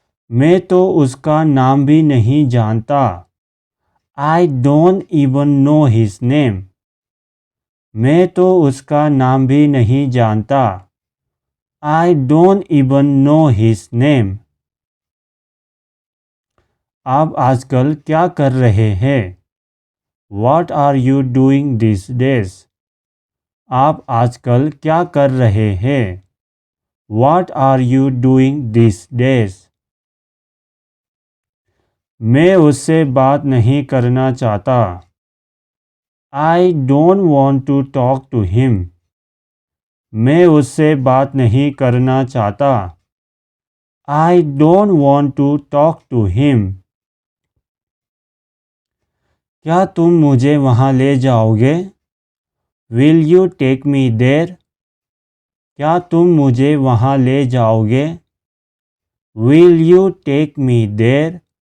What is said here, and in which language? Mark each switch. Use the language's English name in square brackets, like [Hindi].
[Hindi] मैं तो उसका नाम भी नहीं जानता। [English] I don't even know his name. [Hindi] मैं तो उसका नाम भी नहीं जानता। [English] I don't even know his name. [Hindi] आप आजकल क्या कर रहे हैं? [English] What are you doing these days? [Hindi] आप आजकल क्या कर रहे हैं? [English] What are you doing these days? [Hindi] मैं उससे बात नहीं करना चाहता। [English] I don't want to talk to him. [Hindi] मैं उससे बात नहीं करना चाहता। [English] I don't want to talk to him. [Hindi] क्या तुम मुझे वहाँ ले जाओगे? [English] Will you take me there? [Hindi] क्या तुम मुझे वहाँ ले जाओगे? [English] Will you take me there?